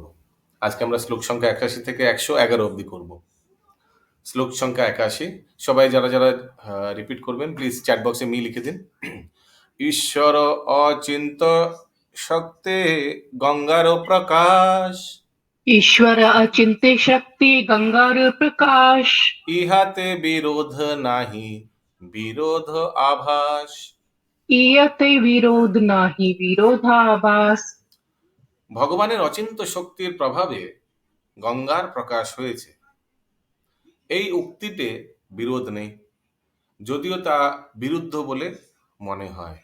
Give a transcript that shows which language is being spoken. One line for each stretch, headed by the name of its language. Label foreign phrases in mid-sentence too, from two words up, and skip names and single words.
Bangla: আজকে আমরা শ্লোক সংখ্যা ৮১ থেকে ১১১ অবধি করব। শ্লোক সংখ্যা ৮১। সবাই যারা যারা রিপিট করবেন
English: please chat box me
Bangla: লিখে দিন। ঈশ্বর অচিন্ত শক্তে গঙ্গার প্রকাশ, ঈশ্বর অচিন্ত্য শক্তি গঙ্গার প্রকাশ, ইহাতে বিরোধ নাহি বিরোধ আভাস। ইয়তে বিরোধ নাহি বিরোধাভাস। ভগবানের অচিন্ত শক্তির প্রভাবে গঙ্গার প্রকাশ হয়েছে, এই উক্তিতে বিরোধ নেই, যদিও তা বিরুদ্ধ বলে মনে হয়।